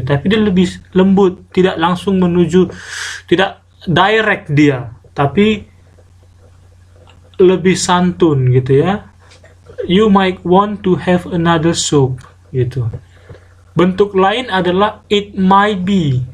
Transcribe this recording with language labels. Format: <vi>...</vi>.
<id>Tapi dia lebih lembut, tidak langsung menuju, tidak direct dia, tapi lebih santun gitu ya.</id> <en>You might want to have another soup gitu.</en> <id>Bentuk lain adalah it might be.</id>